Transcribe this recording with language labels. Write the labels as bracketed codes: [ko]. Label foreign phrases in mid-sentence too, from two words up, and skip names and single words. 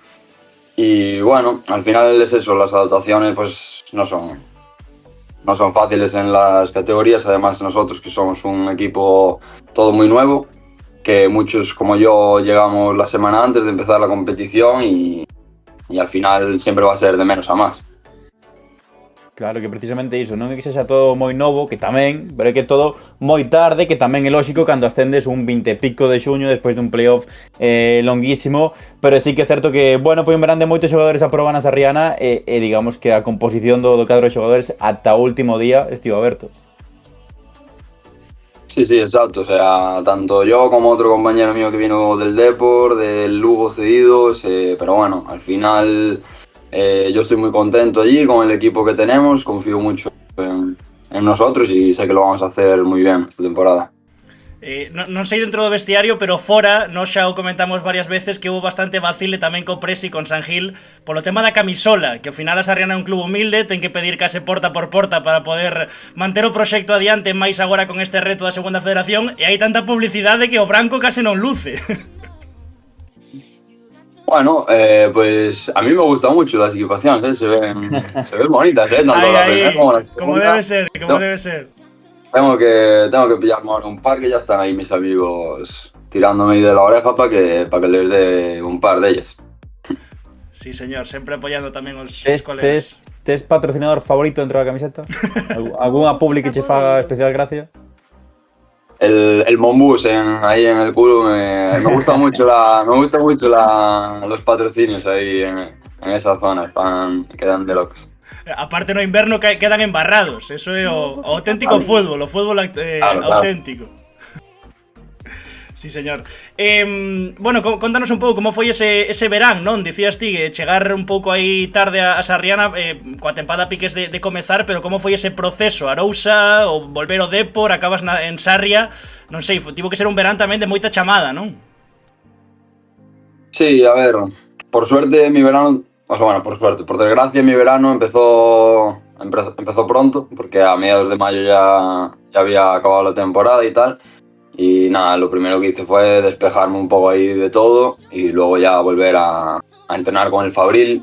[es] Y bueno, al final es eso, las adaptaciones pues no son fáciles en las categorías, además nosotros que somos un equipo todo muy nuevo, que muchos como yo llegamos la semana antes de empezar la competición y al final siempre va a ser de menos a más. Claro, [gl] que precisamente iso, non é que sexa todo moi novo, que tamén, pero é que todo moi tarde, que tamén é lógico cando ascendes un 20 e pico de xuño despois dun playoff longuísimo, pero sí que é certo que, bueno, foi un verán de moitos xogadores a probar na Sarriana e digamos que a composición do cadro de xogadores ata o último día estivo aberto. [es] Sí, exacto, o sea, tanto yo como otro compañero mío que vino del Depor, del Lugo cedidos, pero bueno, al final yo estoy muy contento allí con el equipo que tenemos, confío mucho en nosotros y sé que lo vamos a hacer muy bien esta temporada. [gl] Non sei dentro do vestiario, pero fora, nós xa o comentamos varias veces que hubo bastante vacile tamén co Presi, con San Gil, polo tema da camisola, que ao final a Sarriana é un club humilde, ten que pedir case porta por porta para poder manter o proxecto adiante, máis agora con este reto da segunda federación, e hai tanta publicidade que o branco case non luce. [es] Bueno, pues a mí me gustan mucho las equipaciones, se ven bonitas, tanto ahí, la primera como la segunda. Como debe ser. Tengo que pillarme ahora un par, que ya están ahí mis amigos tirándome ahí de la oreja para que les dé un par de ellas. Sí, señor, [gl] sempre apoyando tamén os Tes colegas. patrocinador favorito dentro da camiseta? Alguna publi que che faga especial gracia? [es] El Monbus ahí en el culo me gusta mucho los patrocinios ahí en esa zona, quedan de locos. [gl] Aparte no inverno quedan embarrados, eso é o auténtico fútbol, o fútbol auténtico. [es] Sí, señor. [gl] Bueno, contanos un pouco como foi ese verán, non? Dicías ti que chegar un pouco aí tarde a Sarriana, coa tempada piques de comezar, pero como foi ese proceso? Arousa, ou volver ao Depor, acabas en Sarria, non sei, tivo que ser un verán tamén de moita chamada, non? [es] Sí, a ver, por suerte mi verano, o sea, bueno, por suerte, por desgracia mi verano empezó pronto, porque a mediados de mayo ya había acabado la temporada y tal. Y nada, lo primero que hice fue despejarme un poco ahí de todo y luego ya volver a entrenar con el Fabril.